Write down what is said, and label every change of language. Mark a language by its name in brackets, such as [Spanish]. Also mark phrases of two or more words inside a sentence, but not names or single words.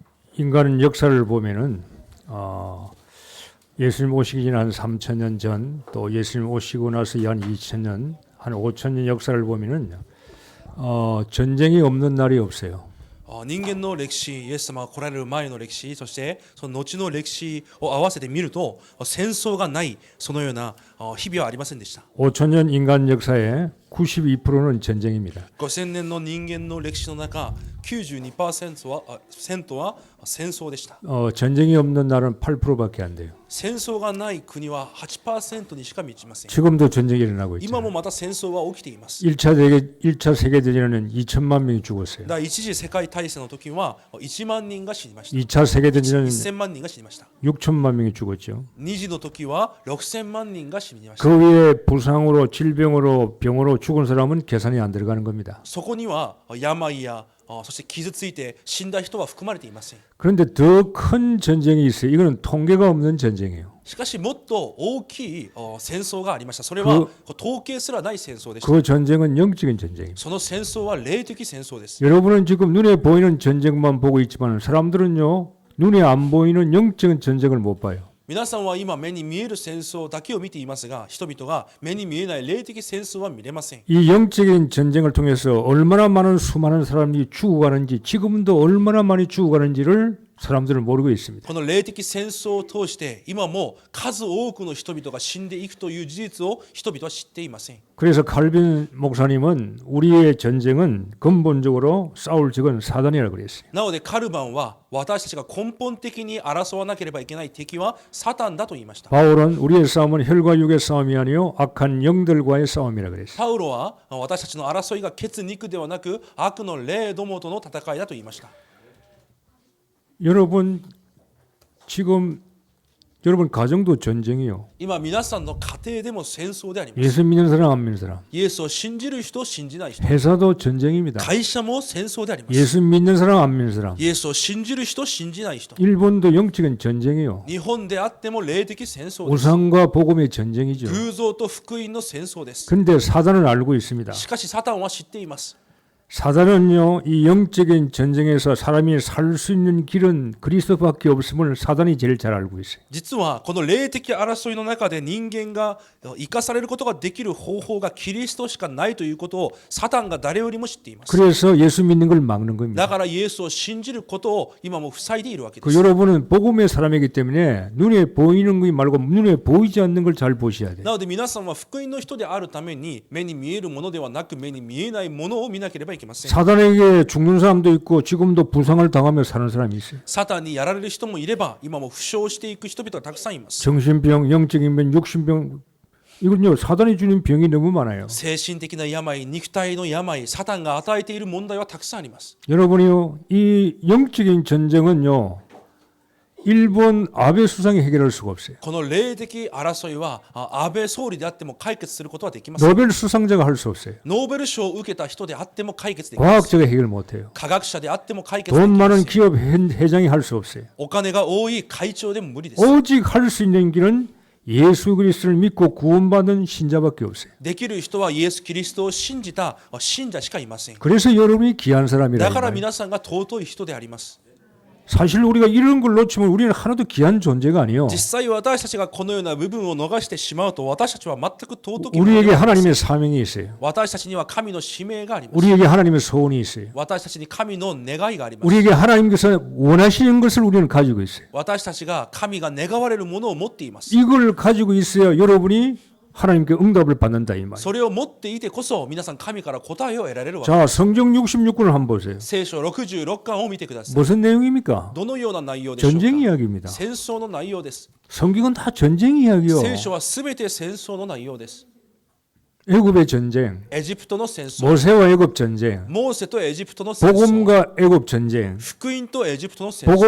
[Korean] 인간은 역사를 보면은 예수님 오시기 전 한 3,000년 전, 또 예수님 오시고 나서 한 2,000년, 한 5,000년 역사를 보면은 전쟁이 없는 날이 없어요. [Japanese] 人間の歴史、イエス様が来られる前の歴史、そしてその後の歴史を合わせてみると、戦争がない、そのような日々はありませんでした。 [Korean] 5,000년 인간 역사의 92%는 전쟁입니다. [Japanese] 5000 年の人間の歴史の中、92%は戦争でした。 [Korean] 전쟁이 없는 날은 8%밖에 안 돼요. [Japanese] 戦争がない国は 8% にしか満ちません。 [Korean] 지금도 전쟁이 일어나고 [Japanese] 今 [Korean] 있죠. [Japanese] もまた戦争は起きています。 [Korean] 1차 세계대전에는 2천만 명이 죽었어요. [Japanese] 第一次世界大戦の時は1万人が死にました。 [Korean] 2차 세계대전은 [Japanese] 1000 万人が死にました。 [Korean] 6천만 명이 죽었죠. [Japanese] 2 次の時は6000万人が死にました。 [Korean] 그 위에 부상으로 질병으로 병으로 죽은 사람은 계산이 안 들어가는 겁니다. [Japanese] そこには病やそして傷ついて死んだ人は含まれていません。 [Korean] 그런데 더 큰 전쟁이 있어요. 이거는 통계가 없는 전쟁이에요. [Japanese] しかしもっと大きい戦争がありました。それは統計すらない戦争でした。 [Korean] 그 전쟁은 영적인 전쟁입니다. [Japanese] その戦争は霊的戦争です。 [Korean] 여러분은 지금 눈에 보이는 전쟁만 보고 있지만 사람들은요, 눈에 안 보이는 영적인 전쟁을 못 봐요. [Japanese] 皆さんは今目に見える戦争だけを見ていますが、人々が目に見えない霊的戦争は見れません。 [Korean] 이 영적인 전쟁을 통해서 얼마나 많은 수많은 사람이 죽어가는지, 지금도 얼마나 많이 죽어가는지를 사람들은 모르고 있습니다. [Japanese] この霊的戦争を通して今も数多くの人々が死んでいくという事実を人々は知っていません。 [Korean] 그래서 칼빈 목사님은 우리의 전쟁은 근본적으로 싸울 적은 사단이라고 그랬어요. [Japanese] なのでカルバンは私たちが根本的に争わなければいけない敵はサタンだと言いました。 [Korean] 바울은 우리의 싸움은 혈과 육의 싸움이 아니요 악한 영들과의 싸움이라고 그랬어요. [Japanese] パウロは私たちの争いが血肉ではなく悪の霊どもとの戦いだと言いました。 [Korean] 여러분 지금 여러분 가정도 전쟁이요. [Japanese] 今皆さんの家庭でも戦争であります。 [Korean] 예수 믿는 사람 안 믿는 사람. [Japanese] イエスを信じる人、信じない人。 [Korean] 회사도 전쟁입니다. [Japanese] 会社も戦争であります。 [Korean] 예수 믿는 사람 안 믿는 사람. [Japanese] イエスを信じる人、信じない人。 [Korean] 일본도 영적인 전쟁이요. [Japanese] 日本であっても霊的戦争です。 [Korean] 우상과 복음의 전쟁이죠. [Japanese] 偶像と福音の戦争です。 [Korean] 근데 사단은 알고 있습니다. [Japanese] しかしサタンは知っています。 [Korean] 사단은요, 이 영적인 전쟁에서 사람이 살 수 있는 길은 그리스도밖에 없음을 사단이 제일 잘 알고 있어요. [Japanese] 実はこの霊的争いの中で人間が生かされることができる方法がキリストしかないということをサタンが誰よりも知っています。 [Korean] 그래서 예수 믿는 걸 막는 [Japanese] だ [Korean] 겁니다. [Japanese] からイエスを信じることを今も塞いでいるわけで [Korean] 그 [Japanese] す。 [Korean] 여러분은 복음의 사람이기 때문에 눈에 보이는 것 말고 눈에 보이지 않는 걸 잘 보셔야 돼요. [Japanese] なので皆さんは福音の人であるために目に見えるものではなく目に見えないものを見なければいけません。 [Korean] 사단에게 죽는 사람도 있고 지금도 부상을 당하며 사는 사람이 있어요. [Japanese] サタンにやられる人もいれば今も負傷していく人々がたくさんいます。 [Korean] 정신병, 영적인 병, 육신병 이건요 사단이 주는 병이 너무 많아요. [Japanese] 精神的な病、肉体の病、サタンが与えている問題はたくさんあります。 [Korean] 여러분이요 이 영적인 전쟁은요 일본 아베 수상이 해결할 수가 없어요. [Japanese] この霊的争いは安倍総理であっても解決することはできません。 [Korean] 노벨 수상자가 할 수 없어요. [Japanese] ノーベル賞を受けた人であっても解決できません。 [Korean] 과학자가 해결 못해요. [Japanese] 科学者であっても解決でき [Korean] 돈 [Japanese] ま [Korean] 많은 [Japanese] せん。 [Korean] 기업 회장이 할 수 없어요. [Japanese] お金が多い会長でも無理です。 [Korean] 오직 할 수 있는 길은 예수 그리스도를 믿고 구원받은 신자밖에 없어요. [Japanese] できる人はイエス・キリストを信じた信者しかいません。 [Korean] 그래서 여러분이 귀한 [Japanese] だ [Korean] 사람이라는 [Japanese] から [Korean] 거예요. [Japanese] 皆さんが尊い人であります。 [Korean] 사실 우리가 이런 걸 놓치면 우리는 하나도 귀한 존재가 아니에요. [Japanese] 実際私たちがこのような部分を逃してしまうと私たちは全く尊きもの [Korean] 우리에게 [Japanese] ではありません。 [Korean] 하나님의 사명이 있어요. [Japanese] 私たちには神の使命があります。 [Korean] 우리에게 하나님의 소원이 있어요. [Japanese] 私たちに神の願いがあります。 [Korean] 우리에게 하나님께서 원하시는 것을 우리는 가지고 있어요. [Japanese] 私たちが神が願われるものを持っています。 [Korean] 이걸 가지고 있어야 여러분이 하나님께 응답을 받는다 이 말이에요. [Japanese] それを持っていてこそ皆さん神から答えを得られるわけ。 [Korean] 자, 성경 66권을 한번 보세요. [Japanese] 聖書66巻を見てください。 [Korean] 무슨 내용입니까? [Japanese] どのような内容でしょうか。 [Korean] 전쟁 이야기입니다. [Japanese] 戦争の内容です。 [Korean] 성경은 다 전쟁 이야기요. [Japanese] 聖書はすべて戦争の内容です。 [Korean] 애굽의 전쟁, [Japanese] エジプトの戦争、 [Korean] 모세와 애굽 전쟁, [Japanese] モーセとエジプトの戦争、 [Korean] 복음과 애굽 전쟁, [Japanese] 福音とエジプトの戦争、